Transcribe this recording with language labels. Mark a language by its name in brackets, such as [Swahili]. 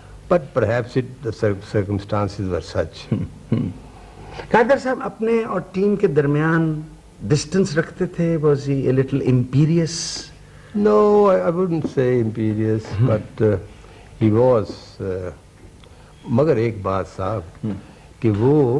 [English] But perhaps the circumstances were such. [Urdu] قادر صاحب اپنے اور ٹیم کے درمیان ڈسٹنس رکھتے تھے؟ [English] Was he a little imperious? No, I wouldn't say imperious, but he was. [Urdu] مگر ایک بات صاحب کہ وہ